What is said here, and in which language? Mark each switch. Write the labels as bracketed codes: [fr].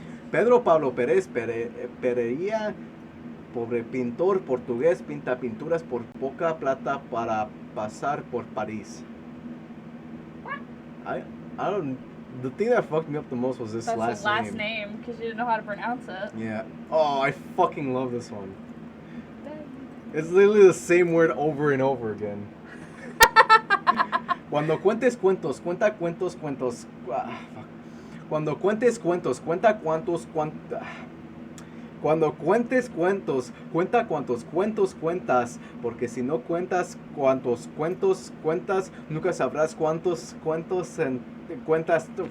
[es] Pedro Pablo Perez Pereira, pobre pintor portugués, pinta pinturas por poca plata para pasar por París. [en] I don't. The thing that fucked me up the most was this That's last his last name because you didn't know how to pronounce it. Yeah. Oh, I fucking love this one. It's literally the same word over and over again. [es] Cuando cuentes cuentos, cuenta cuentos, cuentos. Fuck. Cuando cuentes cuentos, cuenta cuántos, Cuando cuentes cuentos, cuenta cuántos cuentos cuentas, porque si no cuentas cuántos cuentos cuentas, nunca sabrás cuántos cuentos cuentas.